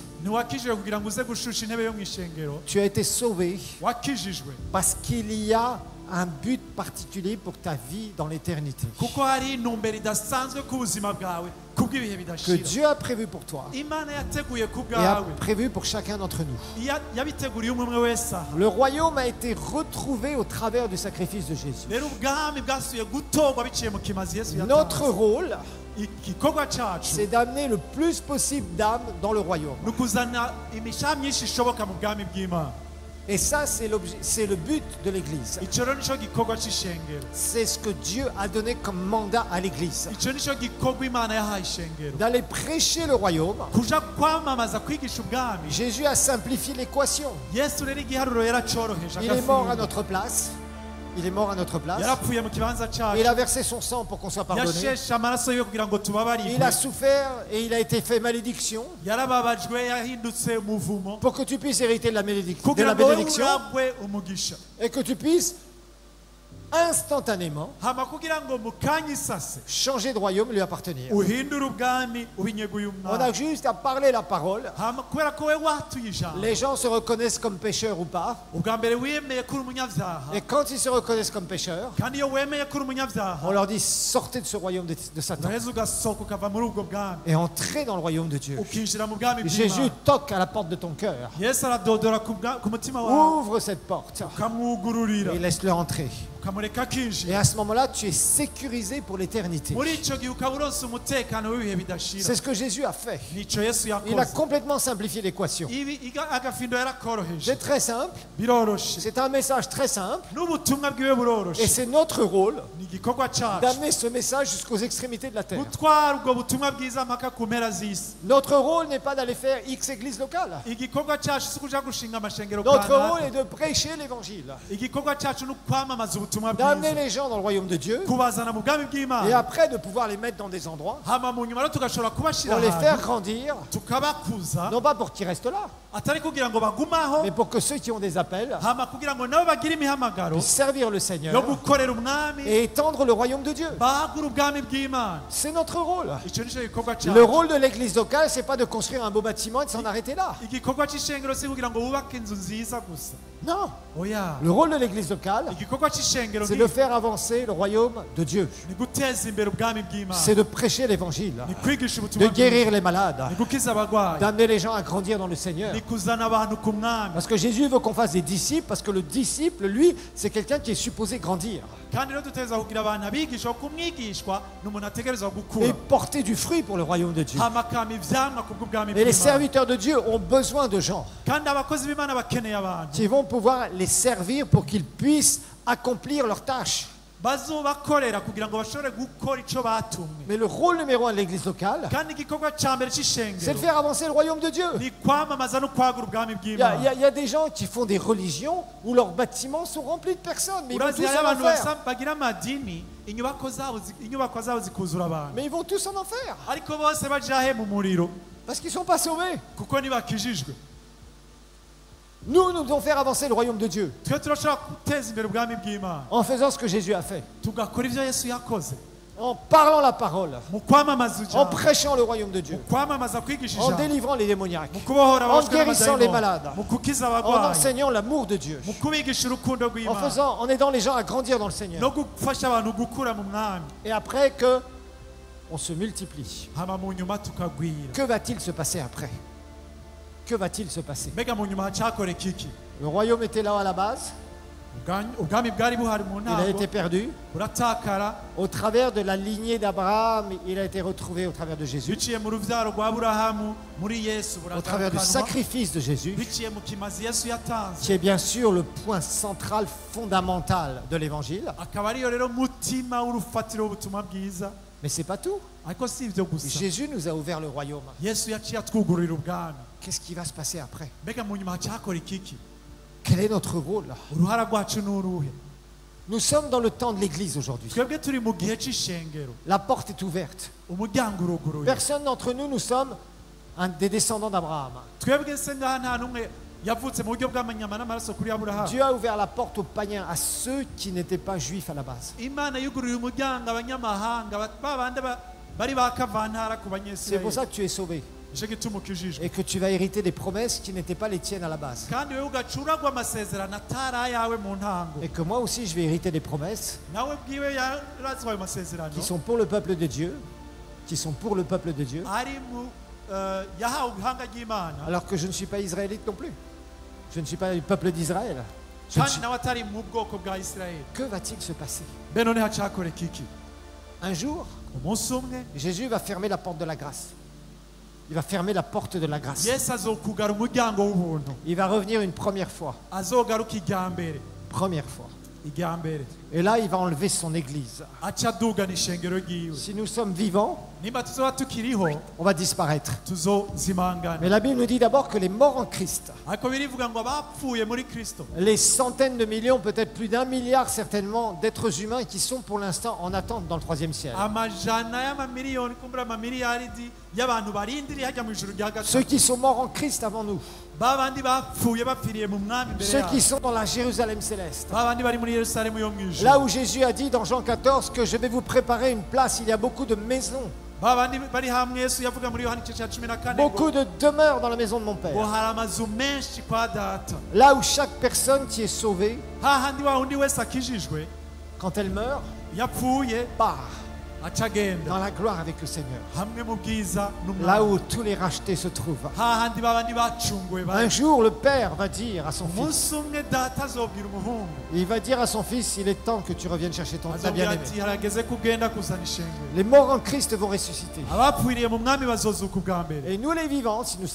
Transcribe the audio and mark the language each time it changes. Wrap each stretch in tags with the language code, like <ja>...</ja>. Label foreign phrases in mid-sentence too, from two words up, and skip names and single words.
<rn>ntiwakijwe kugira ngo uze gushusha intebe yo mu ishengero</rn> <fr>Tu as été sauvé</fr> <rn>wakijijwe</rn> <fr>parce qu'il y a un but particulier pour ta vie dans l'éternité.</fr> <rn>kuko hari intumbero idasanzwe ku buzima bwawe kubw'ibihe</rn> <fr>Que</fr> <rn>bidashira</rn> <fr>Dieu a prévu pour toi</fr> <rn>imana yateguye ku</rn> <fr>et a</fr> <rn>bwawe</rn> <fr>prévu pour chacun d'entre nous.</fr> <rn>yabiteguriye umwe umwe wese aha</rn> <fr>Le royaume a été retrouvé au travers du sacrifice de Jésus.</fr> <rn>rero ubwami bwasubiye gutorwa biciye mu kimazi yesu</rn> <fr>Notre</fr> <rn>yatanze</rn> <fr>rôle,</fr> <rn>igikorwa cyacu</rn> <fr>c'est d'amener le plus possible d'âmes dans le royaume.</fr> <rn>ni ukuzana imishaha myinshi ishoboka mu bwami bw'imana.</rn> <fr>Et ça, c'est le but de l'Église.</fr> <rn>icyo rero nicyo gikorwa cy'ishengero.</rn> <fr>C'est ce que Dieu a donné comme mandat à l'Église.</fr> <rn>icyo nicyo gikorwa imana yahaye ishengero,</rn> <fr>D'aller prêcher le royaume.</fr> <rn>kuja kwamamaza kwigisha ubwami.</rn> <fr>Jésus a simplifié l'équation.</fr> <rn>yesu rero igiharuro yaracoroheje</rn> <fr>Il est mort à</fr> <rn>agafindo.</rn> <fr>notre place. Il est mort à notre place.</fr> <rn>yarapfuye mu kibanza cyacu,</rn> <fr>Il a versé son sang pour qu'on soit pardonné.</fr> <rn>yasheshe amaraso yiwe kugira ngo</rn> <fr>Il</fr> <rn>tubabarirwe,</rn> <fr>a souffert et il a été fait malédiction</fr> <rn>yarababajwe yahindutse umuvumo</rn> <fr>pour que tu puisses hériter de la</fr> <rn>kugira ngo wowe</rn> <fr>bénédiction</fr> <rn>uragwe umugisha,</rn> <fr>et que tu puisses instantanément</fr> <rn>hama kugira ngo mu kanya isase</rn> <fr>changer de royaume et lui appartenir.</fr> <rn>uhindure ubwami ubinyeguye</rn> <fr>On a</fr> <rn>umwami.</rn> <fr>juste à parler la parole.</fr> <rn>Hama kubera ko we watuye ijambo,</rn> <fr>Les gens se reconnaissent comme pécheurs ou pas.</fr> <rn>ubwa mbere wemeye ko uri umunyabyaha,</rn> <fr>Et quand ils se reconnaissent comme pécheurs,</fr> <rn>kandi iyo wemeye ko uri umunyabyaha</rn> <fr>on leur dit sortez de ce royaume de Satan</fr> <rn>uraheza ugasohoka ukava muri ubwo bwami</rn> <fr>et entrez dans le royaume de Dieu.</fr> <rn>ukinjira mu bwami</rn> <fr>Jésus</fr> <rn>bw'imana.</rn> <fr>toque à la porte de ton cœur.</fr> <rn>yesu aradodora ku mutima wawe</rn> <fr>Ouvre cette porte</fr> <rn>ukamwugururira</rn> <fr>et laisse-le entrer.</fr> <rn>ukamureka</rn> <fr>Et</fr> <rn>akinjira.</rn> <fr>à ce moment-là, tu es sécurisé pour l'éternité.</fr> <rn>muri icyo gihe ukaba uronse umutekano w'ibihe bidashira.</rn> <fr>C'est ce que Jésus a fait.</fr> <rn>nicyo yesu</rn> <fr>Il a</fr> <rn>yakoze.</rn> <fr>complètement simplifié l'équation.</fr> <rn>agafindo yarakoroheje,</rn> <fr>C'est très simple.</fr> <rn>biroroshe,</rn> <fr>C'est un message très simple.</fr> <rn>n'ubutumwa bwiwe</rn> <fr>Et</fr> <rn>buroroshe.</rn> <fr>c'est notre rôle</fr> <rn>ni igikorwa cyacu</rn> <fr>d'amener ce message jusqu'aux extrémités de la terre.</fr> <rn>gutwara ubwo butumwa bwiza mpaka ku mpera z'isi.</rn> <fr>Notre rôle n'est pas d'aller faire X église locale.</fr> <rn>igikorwa cyacu si ukuja gushinga amashengero</rn> <fr>Notre rôle</fr> <rn>kanaka.</rn> <fr>est de prêcher l'évangile,</fr> <rn>igikorwa cyacu ni ukwamamaza ubutumwa</rn> <fr>d'amener</fr> <rn>bwiza,</rn> <fr>les gens dans le royaume de Dieu</fr> <rn>kubazana mu bwami</rn> <fr>et</fr> <rn>bw'imana,</rn> <fr>après de pouvoir les mettre dans des endroits</fr> <rn>hama mu nyuma rero tugashobora kubashyira</rn> <fr>pour les faire</fr> <rn>ahantu</rn> <fr>grandir,</fr> <rn>tukabakuza,</rn> <fr>non pas pour qu'ils restent là,</fr> <rn>atari kugira ngo bagumaho,</rn> <fr>mais pour que ceux qui ont des appels</fr> <rn>hama kugira ngo nabo bagire imihamagaro</rn> <fr>puissent servir le</fr> <rn>yo</rn> <fr>Seigneur</fr> <rn>gukorera umwami,</rn> <fr>et étendre le royaume de Dieu.</fr> <rn>bagura ubwami bw'imana.</rn> <fr>C'est notre rôle.</fr> <rn>icyo nicyo gikorwa</rn> <fr>Le</fr> <rn>cyacu.</rn> <fr>rôle de l'église locale, c'est pas de construire un beau bâtiment et de s'en arrêter là.</fr> <rn>igikorwa cy'ishengero si kugira ngo wubake inzu nziza gusa,</rn> <fr>Non.</fr> <rn>oya.</rn> <fr>Le rôle de l'église locale,</fr> <rn>igikorwa cy'ishengero</rn> <fr>c'est de faire avancer le royaume de Dieu.</fr> <rn>ni guteza imbere ubwami bw'imana,</rn> <fr>C'est de prêcher l'évangile,</fr> <rn>ni kwigisha</rn> <fr>de</fr> <rn>ubutumwa</rn> <fr>guérir</fr> <rn>bwiza,</rn> <fr>les malades,</fr> <rn>ni gukiza abarwayi,</rn> <fr>d'amener les gens à grandir dans le Seigneur.</fr> <rn>ni kuzana abantu ku mwami.</rn> <fr>Parce que Jésus veut qu'on fasse des disciples, parce que le disciple, lui, c'est quelqu'un qui est supposé grandir</fr> <rn>kandi rero dutegereza kugira abantu abigisha kuko umwigishwa ni umuntu ategerezwa</rn> <fr>et</fr> <rn>gukura,</rn> <fr>porter du fruit pour le royaume de Dieu.</fr> <rn>hama akama ivyamwa ku bw'ubwami</rn> <fr>Et les</fr> <rn>bw'imana.</rn> <fr>serviteurs de Dieu ont besoin de gens</fr> <rn>kandi abakozi b'imana bakeneye abantu</rn> <fr>qui vont pouvoir les servir pour qu'ils puissent accomplir leurs tâches.</fr> <rn>bazobakorera kugira ngo bashobore gukora icyo batumwe.</rn> <fr>Mais le rôle numéro un de l'église locale,</fr> <rn>kandi igikorwa cya mbere</rn> <fr>c'est de</fr> <rn>cy'ishengero</rn> <fr>faire avancer le royaume de Dieu.</fr> <rn>ni kwamamaza no kwagura ubwami</rn> <fr>Il y, a,</fr> <rn>bw'imana.</rn> <fr>il y a des gens qui font des religions où leurs bâtiments sont remplis de personnes, mais ils vont</fr> <rn>urazi</rn> <fr>tous</fr> <rn>hariho</rn> <fr>en</fr> <rn>abantu</rn> <fr>enfer.</fr> <rn>bagira amadini inyubako zabo zikuzura abantu,</rn> <fr>Mais ils vont tous en enfer</fr> <rn>ariko bose baja he mu muriro</rn> <fr>parce qu'ils ne sont pas sauvés.</fr> <rn>kuko ntibakijijwe.</rn> <fr>Nous devons faire avancer le royaume de Dieu</fr> <rn>twe turashobora guteza imbere ubwami bw'imana</rn> <fr>en faisant ce que Jésus a fait,</fr> <rn>tugakora ibyo yesu yakoze,</rn> <fr>en parlant la parole,</fr> <rn>mu kwamamaza</rn> <fr>en</fr> <rn>ijambo,</rn> <fr>prêchant le royaume de</fr> <rn>mu</rn> <fr>Dieu,</fr> <rn>kwamamaza kwigisha</rn> <fr>en</fr> <rn>ijambo,</rn> <fr>délivrant les démoniaques,</fr> <rn>mu kubohora</rn> <fr>en</fr> <rn>abashwe</rn> <fr>guérissant les</fr> <rn>n'amadayimoni,</rn> <fr>malades,</fr> <rn>mu gukiza</rn> <fr>en</fr> <rn>abarwayi,</rn> <fr>enseignant l'amour de Dieu,</fr> <rn>mu kubigisha urukundo</rn> <fr>en</fr> <rn>rw'imana,</rn> <fr>en aidant les gens à grandir dans le Seigneur.</fr> <rn>no gufasha abantu gukura mu mwami,</rn> <fr>Et après que on se multiplie, hama mu nyuma tukagwira. que va-t-il se passer après? Que va-t-il se passer?</fr> <rn>mbega mu nyuma hacyakoreka iki?</rn> <fr>Le royaume était là à la base,</fr> <rn>ubwami bwari buhari mu</rn> <fr>il a</fr> <rn>ntango</rn> <fr>été perdu.</fr> <rn>buratakara,</rn> <fr>Au travers de la lignée d'Abraham, il a été retrouvé au travers de Jésus,</fr> <rn>biciye mu rubyaro rwa aburahamu muri yesu</rn> <fr>au travers du</fr> <rn>buragarukanwa,</rn> <fr>sacrifice de Jésus,</fr> <rn>biciye mu kimazi yesu yatanze,</rn> <fr>qui est bien sûr le point central, fondamental de l'évangile.</fr> <rn>akaba ariyo rero mutima w'urufatiro w'ubutumwa bwiza.</rn> <fr>Mais c'est pas tout.</fr> <rn>ariko si ibyo gusa,</rn> <fr>Jésus nous a ouvert le royaume.</fr> <rn>yesu yaciye atwugururira ubwami.</rn> <fr>Qu'est-ce qui va se passer après?</fr> <rn>mbega mu nyuma hacyakoreka iki?</rn> <fr>Quel est notre rôle?</fr> <rn>uruhara rwacu ni uruhe?</rn> <fr>Nous sommes dans le temps de l'Église aujourd'hui.</fr> <rn>twebwe turi mu gihe cy'ishengero,</rn> <fr>La porte est ouverte.</fr> <rn>umuryango uruguruye.</rn> <fr>Personne d'entre nous, nous sommes des descendants d'Abraham.</fr> <rn>twebwe se ngaha nta n'umwe yavutse mu buryo bw'amanyama n'amaraso kuri aburahamu.</rn> <fr>Dieu a ouvert la porte aux païens, à ceux qui n'étaient pas juifs à la base.</fr> <rn>imana yugururiye umuryango abanyamahanga babandi bari bakavantara ku</rn> <fr>C'est pour</fr> <rn>banyesirayeli.</rn> <fr>ça que tu es sauvé</fr> <rn>nicyo gituma ukijijwe,</rn> <fr>et que tu vas hériter des promesses qui n'étaient pas les tiennes à la base.</fr> <rn>kandi wowe ugacuragwa amasezerano atari ayawe mu ntango.</rn> <fr>Et que moi aussi, je vais hériter des promesses</fr> <rn>nawe bwiwe yarazwaye amasezerano</rn> <fr>qui sont pour le peuple de Dieu, qui sont pour le peuple de Dieu,</fr> <rn>ari mu yahawe ubuhanga ry'imana,</rn> <fr>alors que je ne suis pas israélite non plus. Je ne suis pas du peuple d'Israël. Je ne</fr> <rn>kandi</rn> <fr>suis-</fr> <rn>nawe atari mu bwoko bwa isirayeli.</rn> <fr>Que va-t-il se passer?</fr> <rn>mbe none hacyakoreka iki?</rn> <fr>Un jour,</fr> <rn>umunsi umwe</rn> <fr>Jésus va fermer la porte de la grâce. Il va fermer la porte de la grâce.</fr> <rn>yesu azokugara umuryango w'ubuntu,</rn> <fr>Il va revenir une première fois.</fr> <rn>azogaruka irya mbere,</rn> <fr>Première fois.</fr> <rn>irya mbere,</rn> <fr>Et là, il va enlever son église.</fr> <rn>aca adugana ishengero ryiwe.</rn> <fr>Si nous sommes vivants,</fr> <rn>Nimba tuzoba tukiriho</rn> <fr>on va disparaître.</fr> <rn>tuzozimangana.</rn> <fr>Mais la Bible nous dit d'abord que les morts en Christ,</fr> <rn>ariko birivuga ngo abapfuye muri kristo,</rn> <fr>les centaines de millions, peut-être plus d'1 milliard certainement, d'êtres humains qui sont pour l'instant en attente dans le troisième ciel.</fr> <rn>amajana y'amamiliyoni kumbura amamiliyaridi y'abantu barindiriye hajya mu ijuru rya</rn> <fr>Ceux</fr> <rn>gatatu,</rn> <fr>qui sont morts en Christ avant nous.</fr> <rn>babandi bapfuye bapfiriye mu mwami imbere</rn> <fr>Ceux qui</fr> <rn>yabo,</rn> <fr>sont dans la Jérusalem céleste.</fr> <rn>babandi bari muri yerusalemu yo mu ijuru,</rn> <fr>Là où Jésus a dit dans Jean 14 que je vais vous préparer une place, il y a beaucoup de maisons,</fr> <rn>babandi bari hamwe yesu yavuga muri yohani igice cya 14</rn> <fr>beaucoup de demeures dans la maison de mon</fr> <rn>ngo</rn> <fr>Père.</fr> <rn>hari amazu menshi kwa data,</rn> <fr>Là où chaque personne qui est sauvée,</fr> <rn>hahandi wa undi wese akijijwe</rn> <fr>quand elle meurt,</fr> <rn>yapfuye</rn> <fr>part</fr> <rn>aca agenda</rn> <fr>dans la gloire avec le Seigneur.</fr> <rn>hamwe mu bwiza</rn> <fr>Là</fr> <rn>n'umwami,</rn> <fr>où tous les rachetés se trouvent.</fr> <rn>hahandi babandi bacunguwe</rn> <fr>Un</fr> <rn>bari.</rn> <fr>jour, le Père va dire à son fils,</fr> <rn>umunsi umwe data azobwira umuhungu,</rn> <fr>il va dire à son fils, il est temps que tu reviennes chercher ta</fr> <rn>azobwira</rn> <fr>bien-aimée.</fr> <rn>ati harageze ko ugenda kuzana ishengero.</rn> <fr>Les morts en Christ vont ressusciter.</fr> <rn>abapfiriye mu mwami bazozuka ubwa mbere,</rn> <fr>Et nous les vivants, si nous sommes</fr>